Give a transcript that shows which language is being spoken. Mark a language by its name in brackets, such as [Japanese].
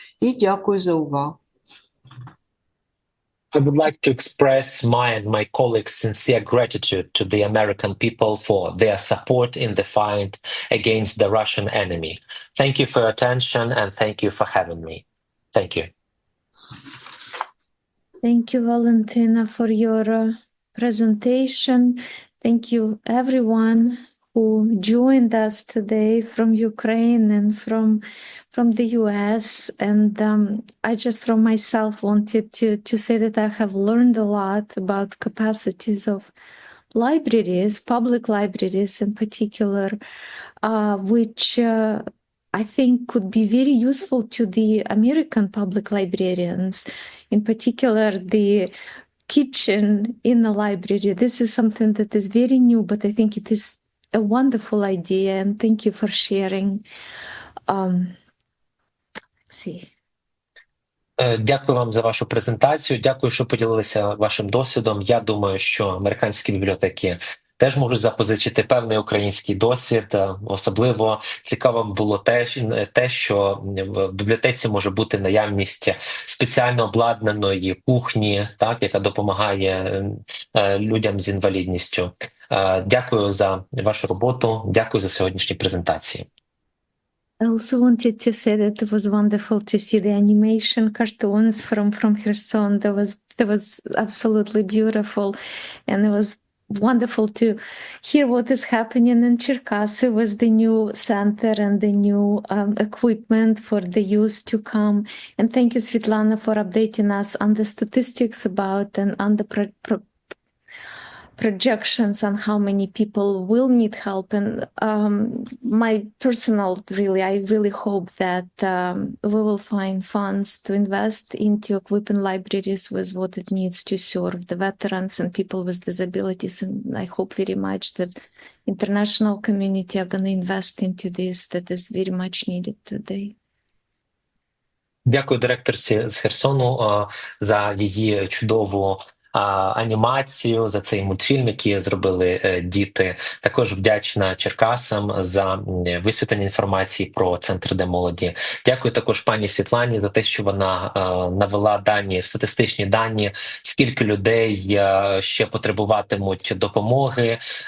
[Ukrainian] І дякую за увагу. [English] I would like to express my and my colleagues' sincere gratitude to the American people for their support in the fight against the Russian enemy. Thank you for your attention and thank you for having me. Thank you. Thank you, Valentina, for your presentation. Thank you, everyone who joined us today from Ukraine and from the US. And I just from myself wanted to say that I have learned a lot about capacities of libraries, public libraries in particular, which I think could be very useful to the American public librarians, in particular the kitchen in the library. This is something that is very new, but I think it is a wonderful idea, and thank you for sharing. Let's see. [Ukrainian] Дякую вам за вашу презентацію. Дякую, що поділилися вашим досвідом. Я думаю, що американські бібліотеки теж можуть запозичити певний український досвід. Особливо цікавим було те, що в бібліотеці може бути наявність спеціально обладнаної кухні, так, яка допомагає людям з інвалідністю. Дякую за вашу роботу. Дякую за сьогоднішні презентації. [English] I also wanted to say that it was wonderful to see the animation cartoons from Kherson. That was absolutely beautiful, and it was wonderful to hear what is happening in Cherkasy with the new center and the new equipment for the youth to come. And thank you, Svetlana, for updating us on the statistics about and on the projections on how many people will need help. And my personal, I really hope that we will find funds to invest into equipping libraries with what it needs to serve the veterans and people with disabilities. And I hope very much that international community are going to invest into this, that is very much needed today. [Ukrainian] Дякую директорці з Херсону за її чудову анімацію, за цей мультфільм, який зробили діти. Також вдячна Черкасам за висвітлення інформації про Центр для молоді. Дякую також пані Світлані за те, що вона навела дані, статистичні дані, скільки людей ще потребуватимуть допомоги.